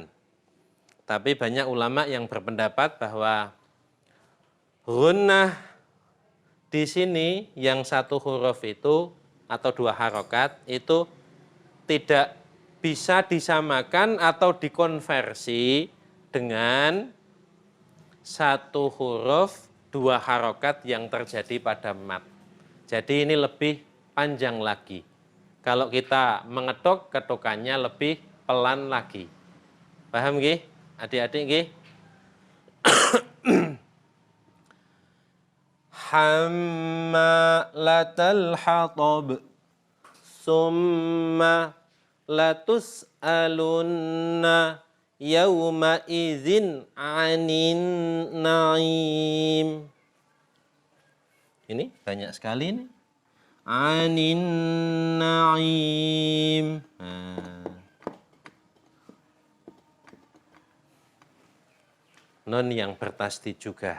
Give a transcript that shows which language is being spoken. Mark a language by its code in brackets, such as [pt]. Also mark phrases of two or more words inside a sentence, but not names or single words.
[id] Tapi banyak ulama yang berpendapat bahwa gunnah di sini yang satu huruf itu atau dua harokat itu tidak bisa disamakan atau dikonversi dengan satu huruf dua harokat yang terjadi pada mat. Jadi ini lebih panjang lagi. Kalau kita mengetuk, ketukannya lebih pelan lagi. Paham nggih? Adik-adik nggih? [ar] حمالة الحطب. ثم لتسألن يومئذ عن النعيم. [id] Ini banyak sekali nih. [ar] عن النعيم. [id] Nun yang bertasdid juga.